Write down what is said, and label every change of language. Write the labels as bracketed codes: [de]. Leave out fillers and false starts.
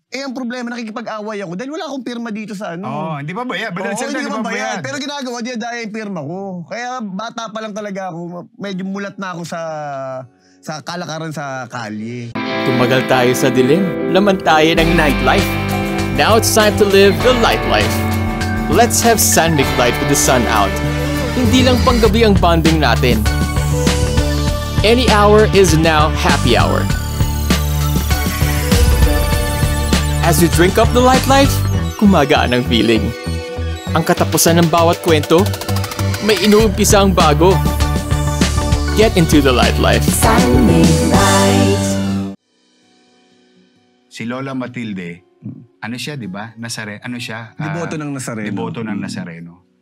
[tl] Ang problema, nakikipag-away ako dahil wala akong pirma dito sa hindi pa bayad. Hindi pa bayad. Pero ginagawa, dinadaya yung pirma ko. Kaya bata pa lang talaga ako. Medyo mulat na ako sa kalakaran sa kalye. Tumagal tayo sa dilim, laman tayo ng nightlife. [en] Now it's time to live the light life. Let's have San Mig Light with the sun out. [tl] Hindi lang panggabi ang bonding natin. [en] Any hour is now happy hour. As you drink up the light life, [tl] kumagaan ang [en] feeling. [tl] Ang katapusan ng bawat kwento, may inuumpisa ang bago. [en] Get into the light life. San Mig Light. [tl] Si Lola Matilde, ano siya, di ba? Ano siya? Deboto ng Nazareno. Deboto ng Nazareno.